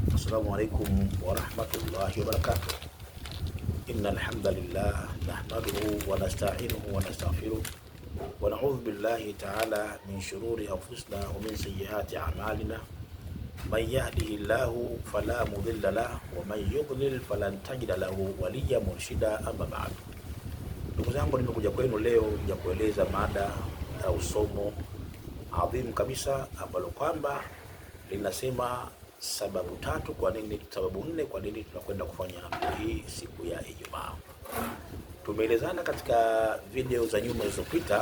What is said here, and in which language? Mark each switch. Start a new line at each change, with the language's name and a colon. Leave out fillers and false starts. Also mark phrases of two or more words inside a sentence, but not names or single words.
Arabic: السلام عليكم ورحمة الله وبركاته. إن الحمد لله نحمده ونستعينه ونستغفره ونعوذ بالله تعالى من شرور أنفسنا ومن سيئات أعمالنا. من يهده الله فلا مضل له ومن يضلل فلن تجد له وليا مرشدا. أما بعد.
Swahili: Ndugu zangu, nimekuja kwenu leo ya kueleza mada au somo adhimu kabisa ambalo kwamba linasema sababu nne kwa nini tunakwenda kufanya hii siku ya Ijumaa. Tumeelezana katika video za nyuma zilizopita.